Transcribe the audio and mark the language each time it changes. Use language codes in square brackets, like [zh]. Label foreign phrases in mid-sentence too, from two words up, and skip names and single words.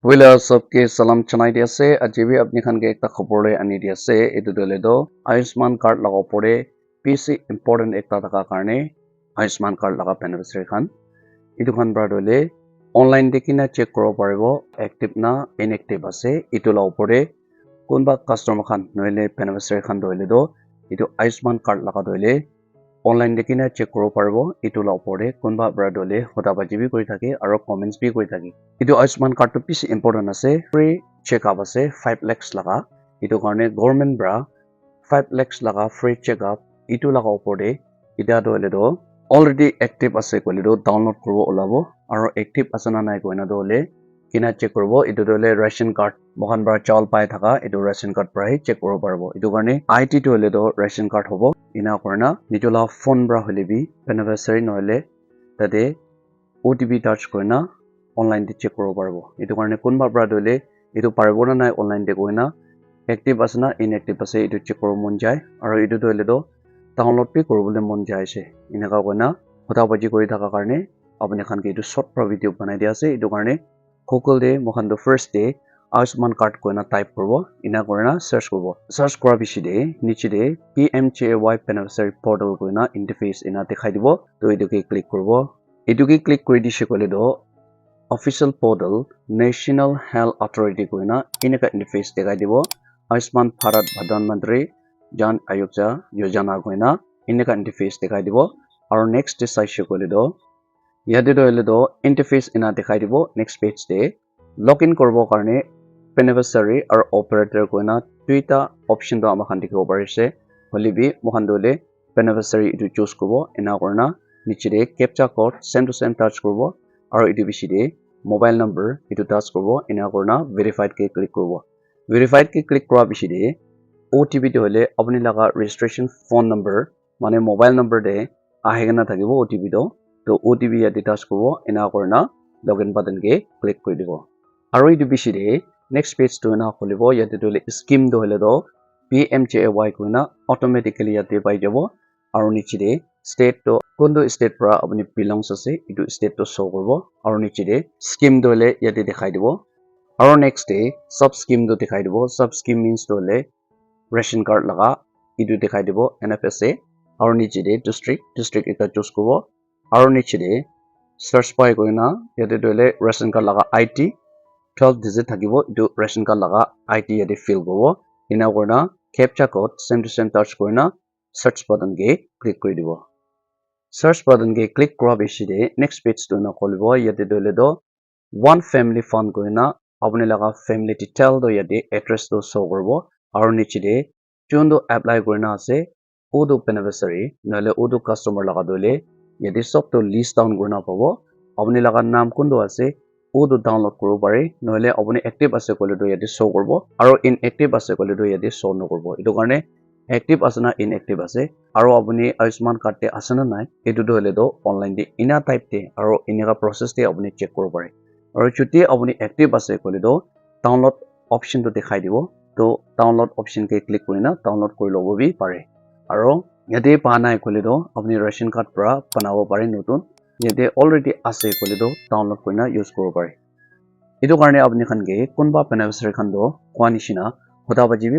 [nag] Wila सबके salam chanai dia se ajibi apni khan ke ekta khobor le ani dia se etu dole do Ayushman card laga pore [en] PC important [nag] ekta thaka karne Ayushman card laga beneficiary khan etu khan bra dole online dekina check koro paribo active na inactive ase etu la opore kunba customer khan noile beneficiary khan dole do etu Ayushman card laga dole online dekina check koro paribo etu la opore kunba bra dole hoda baji bi kori thake aro comments bi kori thake etu Ayushman card to [en] piece important [nag] ase [en] free check up [nag] ase 5 lakhs laga etu karne government bra 5 lakhs laga [en] free check up [nag] etu laga opore eta dole do [en] already active [nag] ase kole do download koribo olabo aro active asana nai koina dole kina check koribo etu dole [en] ration card [nag] mohan bra chawal pai thaka etu [en] ration card [nag] pra check koribo paribo etu karne IT dole do [en] ration card [nag] hobo ina korna nijula phone bra holebi beneficiary noile tade [en] OTP touch [nag] korna online de check koribo paribo etu karne kunba bra dole etu paribo na nai online de koina active asana inactive ase etu check koribo mon jai aro etu dole do download pi koribole mon jai ase inaka koina hoda baji kori thaka karne apni khan ke etu short pro video banai dia ase etu karne Google de mohan do [en] first day [nag] Ayushman card koina type koribo ina korina search koribo search kora bishi de niche de PMJAY [en] beneficiary portal [nag] koina interface ina dekhai dibo to etu ke click koribo etu ke click kori dishe kole do [en] official portal [nag] National Health Authority koina inaka interface dekhai dibo Ayushman Bharat Pradhan Mantri Jan Arogya Yojana koina inaka interface dekhai dibo aro next de saishe kole do yate do interface ina dekhai dibo [en] next page [nag] de login koribo karne beneficiary aro operator koina duita option do ama khan dikhibo parise holibi mohan dole beneficiary etu choose koribo ina korna niche de [en] captcha code same to same [nag] touch koribo aro etu bishi de [en] mobile number [nag] etu touch koribo ina korna verified ke click koribo verified ke click kora bishi de OTP to hole apni laga [en] registration phone number [nag] mane [en] mobile number [nag] de ahegena thakibo OTP do to OTP yate touch koribo ina korna [en] login button [nag] ke click kori dibo aro etu bishi de [en] next page [nag] to na kholibo yate dole scheme do hole do PMJAY koina automatically yate pai jabo aro niche de state to kondo state pra apni belongs ase etu state to show koribo aro niche de scheme dole yate dekhai dibo aro [en] next day sub scheme [nag] do dekhai dibo [en] sub scheme means [nag] dole [en] ration card [nag] laga etu dekhai dibo NFSA aro niche de district eta choose koribo aro niche de search pai koina yate dole [en] ration card [nag] laga IT 12 digit thakibo etu [en] ration card [nag] laga IT yate fill koribo ina korna [en] captcha code same to same [nag] touch korna [en] search button [nag] ke click kori dibo [en] search button [nag] ke click kora bishi de [en] next page [nag] to na kholibo yate dole do [en] one family fund [nag] korna apni laga [en] family detail [nag] do yate address do show koribo aro niche de chon do apply korna ase odo beneficiary nale odo customer laga dole yate sob to [en] list down [nag] korna pabo apni laga naam kondo ase odo download koribo pare noile apni active ase kole do yate show koribo aro inactive ase kole do yate show no koribo etu karne active ase na inactive ase aro apni Ayushman card te ase na nai etu do hole do online de ina type te aro inega process te apni check koribo pare aro chuti apni active ase kole do [en] download option [nag] to dekhai dibo to [en] download option [nag] ke click korina download kori lobo bi pare aro yate pa nai kole do apni [en] ration card [nag] pra banabo pare notun yate already ase kole do download korina use koribo pare etu karne apni khan ke kunba beneficiary khan do kwa nishina hoda baji bi